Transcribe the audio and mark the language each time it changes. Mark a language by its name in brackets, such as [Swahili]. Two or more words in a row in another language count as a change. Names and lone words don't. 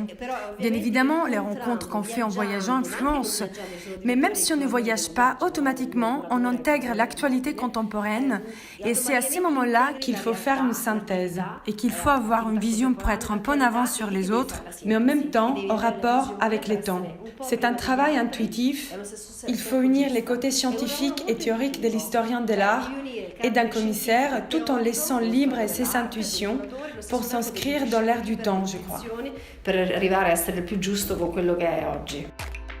[French] Bien évidemment, les rencontres qu'on fait en voyageant influencent, mais même si on ne voyage pas, automatiquement, on intègre l'actualité contemporaine et c'est à ces moments-là qu'il faut faire une synthèse et qu'il faut avoir une vision pour être un peu en avance sur les autres, mais en même temps en rapport avec les temps. C'est un travail intuitif. Il faut unir les côtés scientifiques et théoriques de l'historien de l'art et d'un commissaire tout en laissant libre ses intuitions pour s'inscrire dans l'air du temps, je crois. [Italian] Per arrivare a essere il più giusto con quello che è oggi.